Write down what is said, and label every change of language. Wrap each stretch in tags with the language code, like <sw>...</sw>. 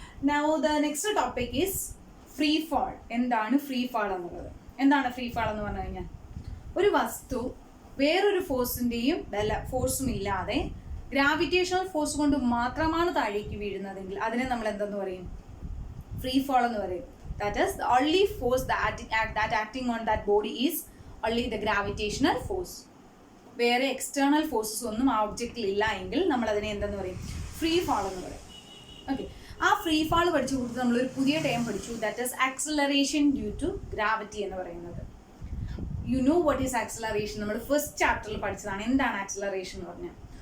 <en>Now the next topic is free fall.</en> <ml>എന്താണ് free fall എന്നുള്ളത്? എന്താണ് ഫ്രീ ഫാൾ എന്ന് പറഞ്ഞു കഴിഞ്ഞാൽ? ഒരു വസ്തു വേറൊരു ഫോഴ്സും ഇല്ലാതെ ഗ്രാവിറ്റേഷണൽ ഫോഴ്സ് കൊണ്ട് മാത്രമാണ് താഴേക്ക് വീഴുന്നതെങ്കിൽ അതിനെ നമ്മൾ എന്തെന്ന് പറയും? ഫ്രീ ഫാൾ എന്ന് പറയും.</ml> <en>That is the only force that acting on that body is only the gravitational force.</en> <ml>വേറെ എക്സ്റ്റേണൽ ഫോഴ്സസ് ഒന്നും ആ ഒബ്ജക്റ്റിൽ ഇല്ല എങ്കിൽ നമ്മൾ അതിനെ എന്തെന്ന് പറയും? ഫ്രീ ഫാൾ എന്ന് പറയും. ഓക്കെ, ആ ഫ്രീ ഫാൾ പഠിച്ചു കൊടുത്ത് നമ്മളൊരു പുതിയ ടേം പഠിച്ചു,</ml> <en>that is acceleration due to gravity</en> <ml>എന്ന് പറയുന്നത്.</ml> <en>You know what is acceleration?</en> <ml>നമ്മൾ ഫസ്റ്റ് ചാപ്റ്ററിൽ പഠിച്ചതാണ്. എന്താണ് ആക്സിലറേഷൻ എന്ന് പറഞ്ഞാൽ?</ml>